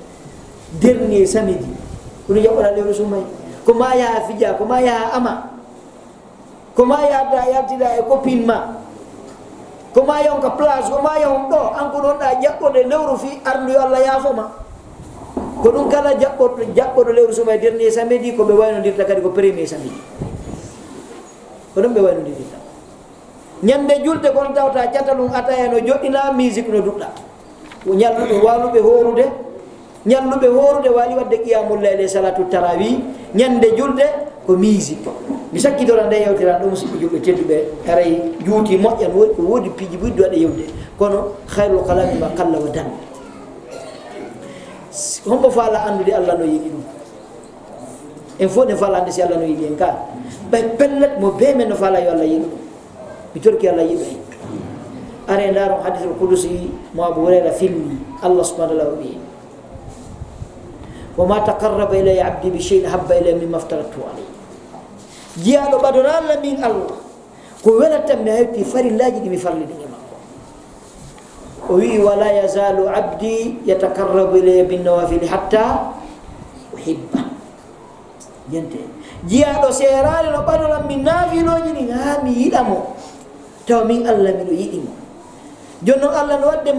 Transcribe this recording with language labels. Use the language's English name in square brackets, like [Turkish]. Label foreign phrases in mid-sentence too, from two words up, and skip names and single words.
[French] dernier samedi [Fula] ko ɗum jaɓɓoɗa lewru sumay ko ma yaha fija ko ma yaha ama koma yadda yaltida e copine ma koma yonka place koma yon ɗo an ko ɗon ɗa jaɓɓode lewru fi ardu Allah yaafoma ko ɗum kala jaɓɓoɗo lewru suma e [French] dernier samedi [Fula] ko ɓe waynodirta kadi ko [French] premier samedi [Fula] ko ɗum ɓe waynodirta ñande julde kon tawta cata ɗum ataya no joɗɗina musique no duɗɗa ñalluɓe waluɓe horude ñalluɓe horude wali wadde [Arabic] قيام الليل صلاة التراويح [Fula] ñande julde ko musique mi sakkitora nde yewtiran ɗo musidɓe julɓe tedduɓe aray juuti moƴƴan woɗi ko woodi piiji ɓuɗɗi waɗe yewde kono [Arabic] خير الكلام ما قل ودل [Fula] hombo faala andude Allah no yiɗi ɗum en fof ne faala ande si Allah no yiɗi en ka ɓay pellet mo be men no faala yo Allah yiɗi ɗum mi torki Allah yiɗo en are ndaaro [Arabic] حديث القدسي [Fula] mo Abu Hurayra filmi Allah [Arabic] سبحانه و [Fula] ta'ala wi [Arabic] وما تقرب إلي عبدي بشيء أحب إلي مما افترضته عليه [Fula] jiyaɗo ɓadona Allah min Allah ko welatam mi hewti farillaji ɗi mi farliɗi e makko o wi [Arabic] ولا يزال عبدي يتقرب إلي بالنوافل حتى أحبه [Fula] jente jiyaɗo serani no ɓadolam min naafiloji ɗin ha mi yiɗamo taw min Allah miɗo yiɗimo jonno Allah no wadde